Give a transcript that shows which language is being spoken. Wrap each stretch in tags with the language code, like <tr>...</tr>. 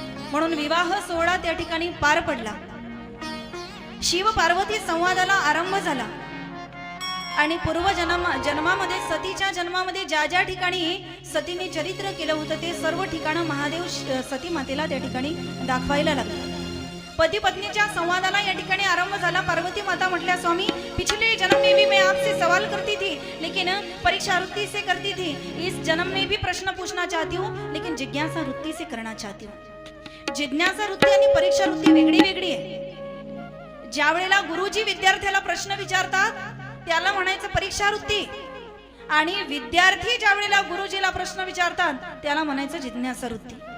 <mr>म्हणून विवाह सोहळा त्या ठिकाणी पार पडला. शिव पार्वती संवादाला आरंभ झाला. आणि पूर्व जन्मामध्ये सतीच्या जन्मामध्ये ज्या ज्या ठिकाणी सतीने चरित्र केलं होतं ते सर्व ठिकाणं महादेव सती मातेला त्या ठिकाणी दाखवायला लागले. पति पत्नीच्या संवादाला या ठिकाणी आरंभ झाला. पार्वती माता म्हटल्या,</mr> <hi>स्वामी पिछले जन्म में भी मैं आपसे सवाल करती थी, लेकिन परीक्षा वृत्ति से करती थी. इस जन्म में भी प्रश्न पूछना चाहती हूँ, लेकिन जिज्ञासा वृत्ति से करना चाहती हूँ.</hi> <mr>जिज्ञासा वृत्ती आणि परीक्षा वृत्ती वेगळी वेगळी आहे. ज्या वेळेला गुरुजी विद्यार्थ्याला प्रश्न विचारतात त्याला म्हणायचं परीक्षा वृत्ती, आणि विद्यार्थी ज्या वेळेला गुरुजीला प्रश्न विचारतात त्याला म्हणायचं जिज्ञासा वृत्ती.</mr>